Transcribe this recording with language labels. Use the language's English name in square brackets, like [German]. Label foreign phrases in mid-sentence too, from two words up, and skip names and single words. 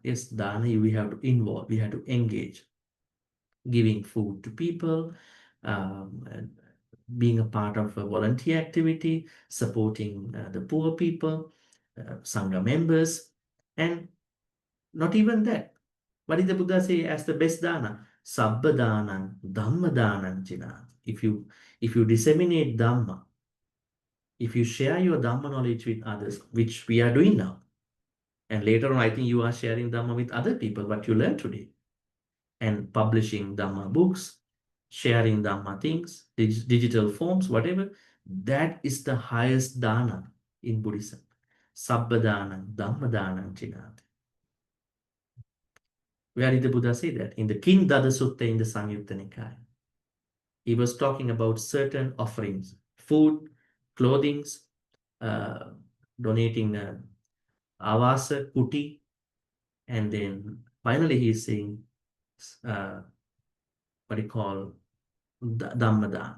[English] Yes, dana, we have to involve, we have to engage, giving food to people, and being a part of a volunteer activity, supporting the poor people, Sangha members, and not even that. What did the Buddha say as the best dana? [Pali] Sabba danan, Dhamma danan jina. [English] If you disseminate Dhamma, if you share your Dhamma knowledge with others, which we are doing now, and later on, I think you are sharing Dhamma with other people, what you learned today, and publishing Dhamma books, sharing Dhamma things, digital forms, whatever, that is the highest dana in Buddhism. [Pali] Sabba danan, Dhamma danan jina. [English] Where did the Buddha say that? In the Kindada Sutta in the Samyutta Nikaya. He was talking about certain offerings, food, clothing, donating [Pali] avasa, kuti, [English] and then finally he's saying, what do you call, Dhammadana.